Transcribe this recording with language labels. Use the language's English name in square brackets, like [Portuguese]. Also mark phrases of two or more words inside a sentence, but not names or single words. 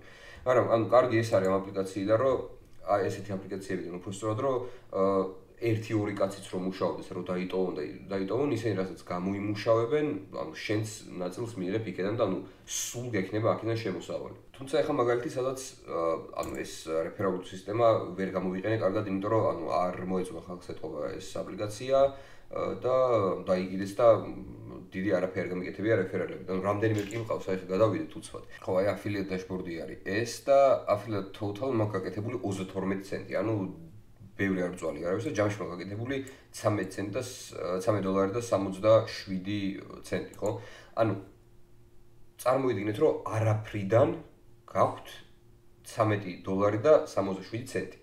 [Georgian] მაგრამ ანუ კარგი ეს არის ამ აპლიკაციიდან, რომ აი ესეთი აპლიკაციებიდან უფრო სწორად რომ 1-2 კაციც რომ მუშაობდეს, რომ დაიტოვონ ისინი რასაც გამოიმუშავებენ, ანუ შენს ნაწილს მიიღებ იქიდან და ანუ სულ გექნება აქედან შემოსავალი. თუმცა ეხლა მაგალითი სადაც ანუ ეს რეფერალური სისტემა ვერ გამოვიყენე კარგად, იმიტომ რომ ანუ არ მოეწონა ხალხს ეთყობა ეს აპლიკაცია და დაიგიდეს და დიდი არაფერი არ გამიკეთებია რეფერალები. ანუ რამდენიმე კი მყავს, აი ხა გადავიდეთ უცბად. ხო, აი [English] affiliate dashboard- [Georgian] ი არის ეს და [English] affiliate total [Georgian] მაქვს გაკეთებული 32 ცენტი. ანუ ბევრი არ ბრძვალი არ არის და ჯამში მაქვს გაკეთებული $13 და 77 ცენტი, ხო? ანუ წარმოიდგინეთ, რომ არაფრიდან გაქვთ $13 და 67 ცენტი.